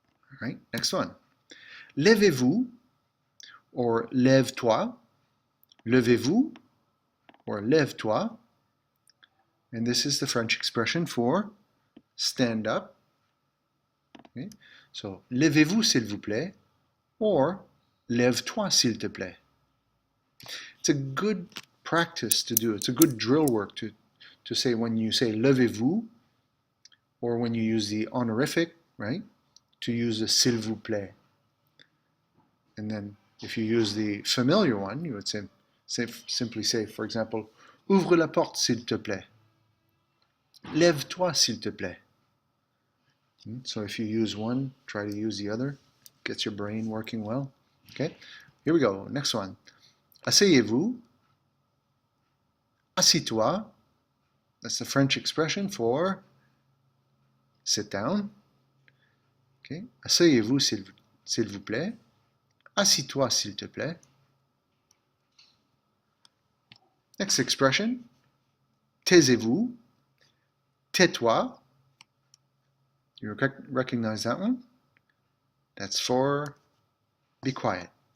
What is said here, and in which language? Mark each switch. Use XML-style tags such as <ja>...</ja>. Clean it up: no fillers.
<en>All right, next one.</en> <fr>Levez-vous or lève-toi. Levez-vous or lève-toi.</fr> <en>And this is the French expression for stand up. Okay?</en> <fr>So, levez-vous s'il vous plaît or lève-toi s'il te plaît.</fr> <en>It's a good practice to do. It's a good drill work to say when you say levez-vous or when you use the honorific, right? To use the s'il vous plaît. And then if you use the familiar one, you would simply say, for example,</en> <fr>ouvre la porte s'il te plaît. Lève-toi s'il te plaît.</fr> <en>So if you use one, try to use the other. Gets your brain working well. Okay, here we go. Next one.</en> <fr>Asseyez-vous. Assis-toi.</fr> <en>That's the French expression for sit down.</en> <fr>Okay, asseyez-vous s'il vous plaît. Assis-toi s'il te plaît.</fr> <en>Next expression.</en> <fr>Taisez-vous. Tais-toi.</fr> <en>You recognize that one? That's for be quiet.</en>